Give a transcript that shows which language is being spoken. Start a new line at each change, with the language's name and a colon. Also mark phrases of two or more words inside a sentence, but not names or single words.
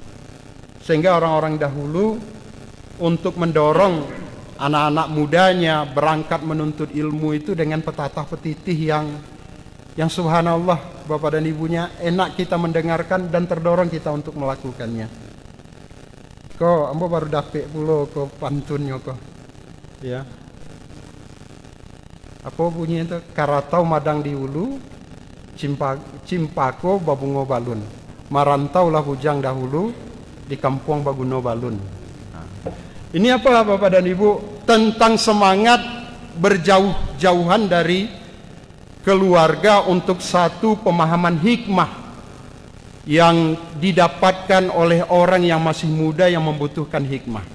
Indonesian: Sehingga orang-orang dahulu untuk mendorong anak-anak mudanya berangkat menuntut ilmu itu dengan petatah petitih yang subhanallah Bapak dan Ibunya enak kita mendengarkan dan terdorong kita untuk melakukannya.
Minangkabau: Kok ambo baru dapet pulo ko pantunnya kok.
Indonesian: Ya. Apa bunyinya itu?
Minangkabau: Karatau madang di ulu, cimpako babungo balun. Marantau lah hujang dahulu, di kampung baguno balun.
Indonesian: Ini apa Bapak dan Ibu? Tentang semangat berjauh-jauhan dari keluarga untuk satu pemahaman hikmah yang didapatkan oleh orang yang masih muda yang membutuhkan hikmah.